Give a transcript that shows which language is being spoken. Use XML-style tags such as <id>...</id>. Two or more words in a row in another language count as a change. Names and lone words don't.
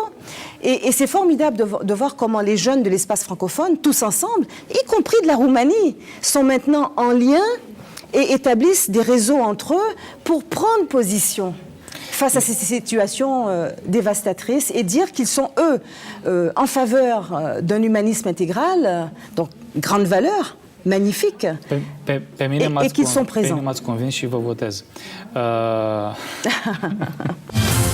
<fr>Et c'est formidable de voir comment les jeunes de l'espace francophone, tous ensemble, y compris de la Roumanie, sont maintenant en lien et établissent des réseaux entre eux pour prendre position face à ces situations dévastatrices et dire qu'ils sont, eux, en faveur d'un humanisme intégral, donc grande valeur, magnifique, et qu'ils sont présents.</fr> <ro>Pe mine m-ați convins și vă votez.</ro>